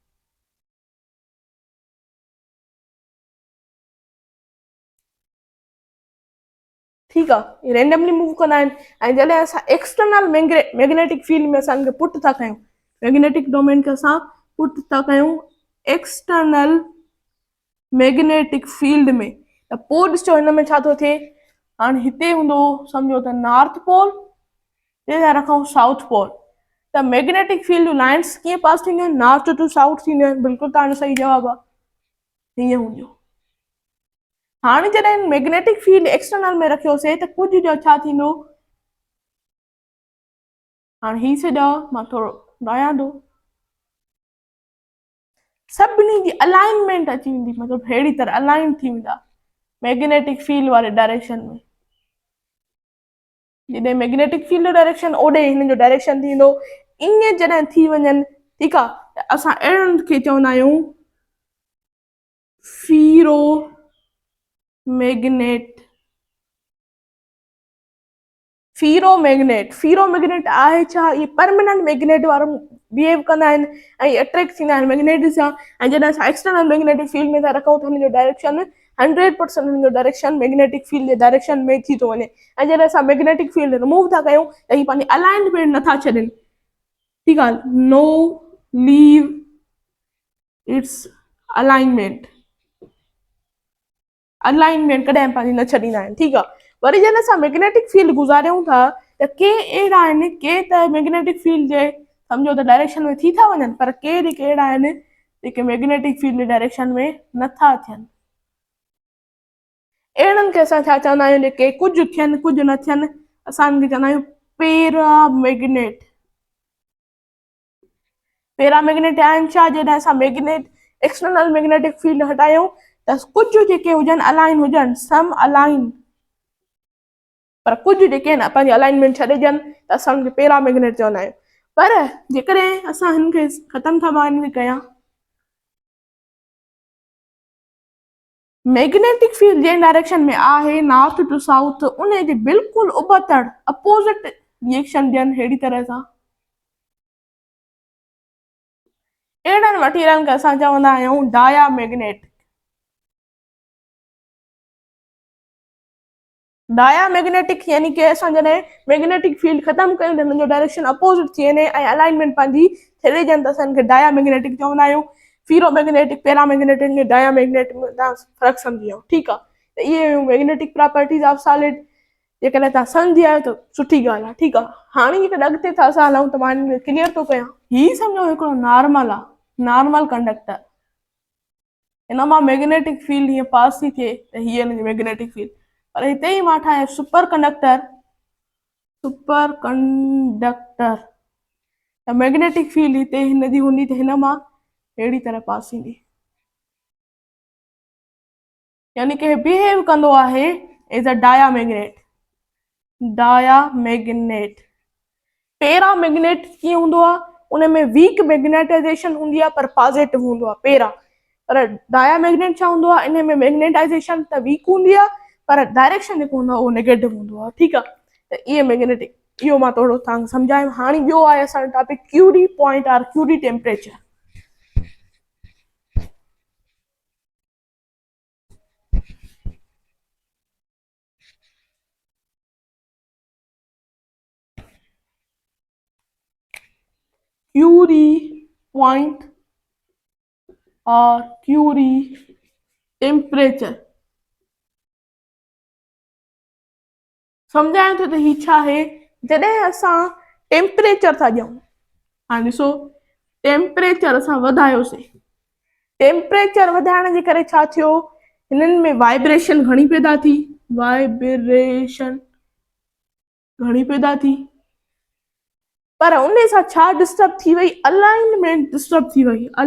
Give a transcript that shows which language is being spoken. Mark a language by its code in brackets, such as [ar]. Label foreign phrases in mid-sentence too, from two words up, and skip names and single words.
[sd] ठीकु आहे [en] randomly move [sd] कंदा आहिनि ऐं जॾहिं असां [en] external magnetic field [sd] में असां पुट था कयूं [en] magnetic domain [sd] खे असां पुट था कयूं [en] external magnetic field [sd] में त पोइ ॾिसो हिन में छा थो थिए हाणे हिते हूंदो सम्झो त [en] north pole [sd] ते रखूं [en] south pole [sd] त [en] magnetic field [sd] जूं लाइन्स कीअं पास थींदियूं आहिनि [en] north to south [sd] थींदियूं आहिनि बिल्कुलु तव्हांजो सही जवाबु आहे हीअं हूंदियूं हाणे जॾहिं [en] magnetic field external [sd] में रखियोसीं त कुझु जो छा थींदो हाणे ही छॾियो मां थोरो ॻायां थो सभिनी जी अलाइनमेंट अची वेंदी मतिलबु अहिड़ी तरह अलाइन थी वेंदा [en] magnetic field [sd] वारे डायरेक्शन में जॾहिं [en] magnetic field [sd] जो डायरेक्शन ओॾे हिन जो डायरेक्शन थींदो ईअं जॾहिं थी वञनि ठीकु आहे त असां अहिड़नि खे चवंदा आहियूं फीरोमैग्नेट आहे छा, ये [en] permanent magnet [sd] वारो बिहेव कंदा आहिनि ऐं अट्रैक्ट थींदा आहिनि मैग्नेट सां। ऐं जॾहिं असां [en] external magnetic field [sd] में था रखूं त हुनजो डायरेक्शन 100% हुनजो डायरेक्शन [en] magnetic field [sd] जे डायरेक्शन में थी थो वञे। ऐं जॾहिं असां [en] magnetic field remove [sd] था कयूं त हीअ पंहिंजी अलाइनमेंट नथा छॾनि, ठीकु आहे, [en] no leave its alignment [sd] कॾहिं पंहिंजी न छॾींदा आहिनि, ठीकु आहे। वरी जॾहिं असां [en] magnetic field [sd] गुज़ारियूं था त के अहिड़ा आहिनि, के त [en] magnetic field [sd] जे सम्झो त डायरेक्शन में थी था वञनि, पर के जेके अहिड़ा आहिनि जेके [en] magnetic field [sd] जे डायरेक्शन में नथा थियनि। अहिड़नि खे असां छा चवंदा आहियूं, जेके कुझु थियनि कुझु न थियनि, असां हिनखे चवंदा आहियूं पैरामैग्नेट। पैरामैग्नेट आहिनि छा, जॾहिं असां [en] external magnetic field [sd] हटायूं त कुझु जेके हुजनि अलाइन हुजनि, [en] some align, [sd] पर कुझु जेके आहिनि पंहिंजी अलाइनमेंट छॾे ॾियनि त असां हुनखे पैरामैग्नेट चवंदा आहियूं। पर जेकॾहिं असां हिनखे ख़तमु था मां हिनखे कयां, [en] magnetic field [sd] जंहिं डायरेक्शन में आहे [en] north to south, [sd] उन जे बिल्कुलु उबतड़ [en] opposite reaction [sd] ॾियनि अहिड़ी तरह सां। अहिड़नि मटीरियल खे असां चवंदा आहियूं डायामैग्नेट। डायामैग्नेटिक यानी कि असां जॾहिं [en] magnetic field [sd] ख़तमु कयूं त हुनजो डायरेक्शन अपोजिट थी वञे ऐं अलाइनमेंट पंहिंजी छॾे ॾियनि त असां हिनखे डायामैग्नेटिक चवंदा आहियूं। [en] ferromagnetic, paramagnetic, diamagnetic [sd] में तव्हां फ़र्क़ु सम्झी वियो, ठीकु आहे। त इहे [en] magnetic properties of solid [sd] जेकॾहिं तव्हां सम्झी आयो त सुठी ॻाल्हि आहे, ठीकु आहे। हाणे जेकॾहिं अॻिते था असां हलूं त मां हिनखे क्लियर थो कयां। हीअ सम्झो हिकिड़ो नॉर्मल आहे, [en] normal conductor, [sd] हिन मां [en] magnetic field [sd] हीअं पास थी थिए त हीअ हिनजी [en] magnetic field. [sd] पर हिते ई मां ठाहियां [en] super conductor [sd] त [en] magnetic field [sd] हिते हिनजी हूंदी त हिन मां अहिड़ी तरह पास ईंदी, यानी कि बिहेव कंदो आहे [en] as a diamagnet. [sd] पैरामैग्नेट कीअं हूंदो आहे, उन में [en] weak magnetization [sd] हूंदी आहे पर पॉजिटिव हूंदो आहे पैरा। पर डायामैग्नेट छा हूंदो आहे, इन में मैग्नेटाइजेशन त वीक हूंदी आहे पर डायरेक्शन जेको हूंदो आहे उहो नेगेटिव हूंदो आहे, ठीकु आहे। त इहे मैग्नेटिक, इहो मां थोरो तव्हांखे सम्झायो। हाणे ॿियो आहे असांजो टॉपिक [en] Curie point [sd] और [en] Curie temperature. Curie point [sd] और [en] Curie temperature [sd] सम्झायूं थो त हीअ छा आहे। जॾहिं असां टेम्परेचर था ॾियूं, हाणे ॾिसो टेम्परेचर असां वधायोसीं, टेम्परेचर वधाइण जे करे छा थियो, हिननि में वाइब्रेशन घणी पैदा थी, पर उन सां छा डिस्टर्ब थी वई, [en] alignment disturb [sd] थी वई,